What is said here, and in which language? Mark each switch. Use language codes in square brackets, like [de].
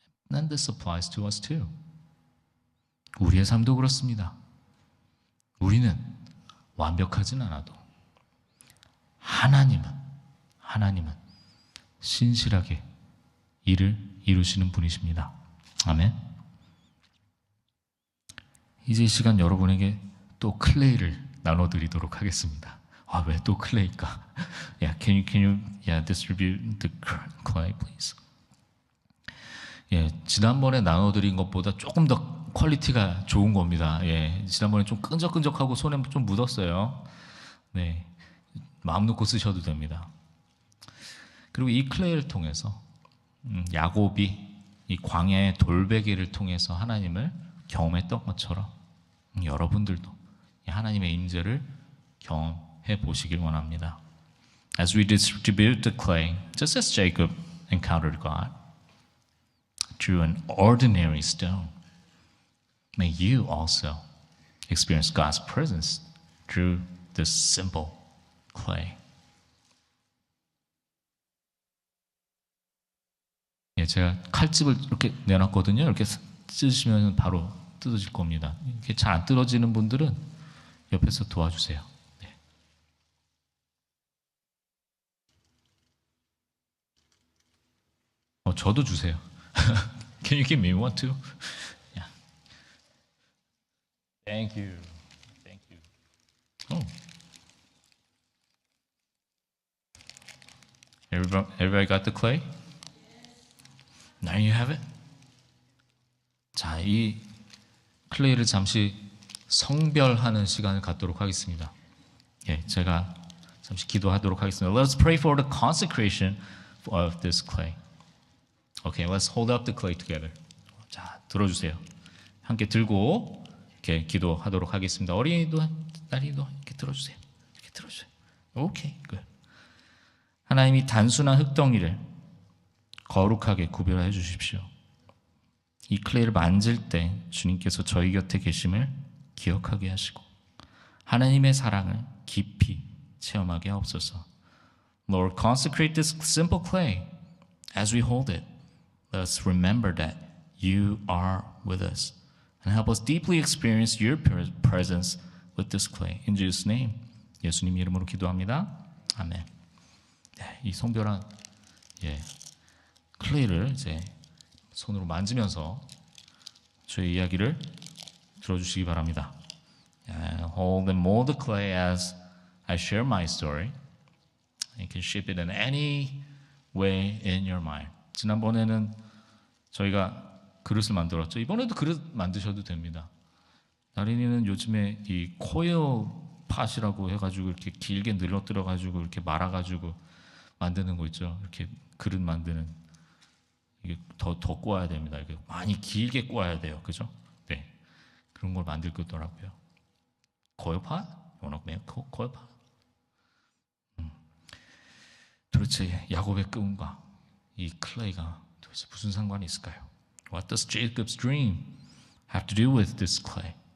[en] And this applies to us too. [ko] 우리의 삶도 그렇습니다. 우리는 완벽하진 않아도 하나님은 신실하게 일을 이루시는 분이십니다. 아멘. 이제 이 시간 여러분에게 또 클레이를 나눠드리도록 하겠습니다. 아, 왜 또 클레이일까? [en] Yeah, can you distribute the clay, please? [ko] 예, 지난번에 나눠드린 것보다 조금 더 퀄리티가 좋은 겁니다. 예, 지난번에 좀 끈적끈적하고 손에 좀 묻었어요. 네, 마음 놓고 쓰셔도 됩니다. 그리고 이 클레이를 통해서 야곱이 이 광야의 돌베개를 통해서 하나님을 경험했던 것처럼 여러분들도 하나님의 임재를 경험해 보시길 원합니다. [en] As we distribute the clay, just as Jacob encountered God through an ordinary stone, may you also experience God's presence through this simple clay. [ko] 예, 제가 칼집을 이렇게 내놨거든요. 이렇게 찢으시면 바로 뜯어질 겁니다. 이렇게 잘 안 뜯어지는 분들은 옆에서 도와주세요. 네. 저도 주세요. [en] Can you give me one too? Yeah. Thank you. Thank you. Oh. Everybody got the clay? Now you have it. [ko] 자, 이 클레이를 잠시 성별하는 시간을 갖도록 하겠습니다. 예, 제가 잠시 기도하도록 하겠습니다. [en] Let's pray for the consecration of this clay. Okay, let's hold up the clay together. [ko] 자, 들어주세요. 함께 들고 이렇게 기도하도록 하겠습니다. 어린이도 딸이도 이렇게 들어주세요. 이렇게 들어주세요. [en] Okay, good. [ko] 하나님이 단순한 흙덩이를 거룩하게 구별해 주십시오. 이 클레이를 만질 때 주님께서 저희 곁에 계심을 기억하게 하시고 하나님의 사랑을 깊이 체험하게 하옵소서. [en] Lord, consecrate this simple clay as we hold it. Let us remember that you are with us and help us deeply experience your presence with this clay. In Jesus' name, [ko] 예수님 이름으로 기도합니다. 아멘. 네, 이 성별한 클레이를 이제 손으로 만지면서 저의 이야기를 들어주시기 바랍니다. [en] Hold and mold the clay as I share my story. You can shape it in any way in your mind. [ko] 지난번에는 저희가 그릇을 만들었죠. 이번에도 그릇 만드셔도 됩니다. 나린이는 요즘에 이 코일 팟이라고 해가지고 이렇게 길게 늘어뜨려가지고 이렇게 말아가지고 만드는 거 있죠. 이렇게 그릇 만드는 이게 더 꼬아야 됩니다. 이렇게 많이 길게 꼬아야 돼요, 그죠? 네, 그런 걸 만들 거더라고요. 코일 팟? 원어면 코일 팟? 도대체 야곱의 꿈과 이 클레이가 도대체 무슨 상관이 있을까요? [en] What does Jacob's dream have to do with this clay?